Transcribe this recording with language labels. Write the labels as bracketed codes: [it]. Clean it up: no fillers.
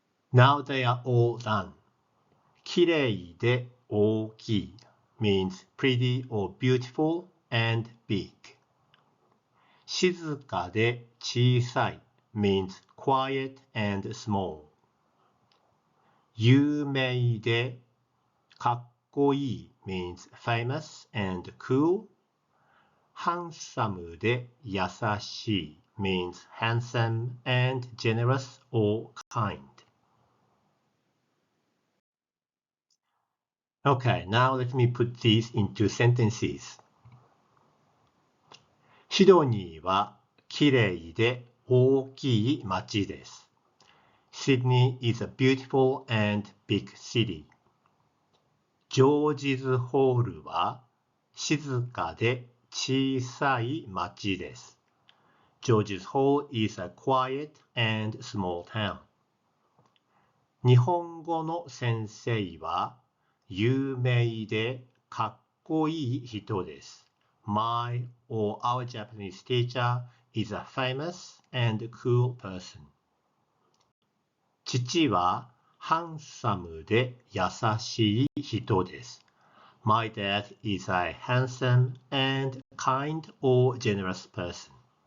[en] Now they are all done. [ja] きれいで大きい [en] means pretty or beautiful and big. [ja] 静かで小さい [en] means quiet and small. [ja] 有名でかっこいい [en] means famous and cool. [ja] ハンサムで優しい [en] means handsome and generous or kind. Okay, now let me put these into sentences. [ja] シドニーはきれいで大きい町です。 [en] Sydney is a beautiful and big city. [ja] ジョージズホールは静かで小さい町です。 [en] George's Hall is a quiet and small town. [ja] 日本語の先生は有名でかっこいい人です。 [en] My or our Japanese teacher is a famous and cool person. [ja] 父はハンサムで優しい人です。 [en] My dad is a handsome and kind or generous person.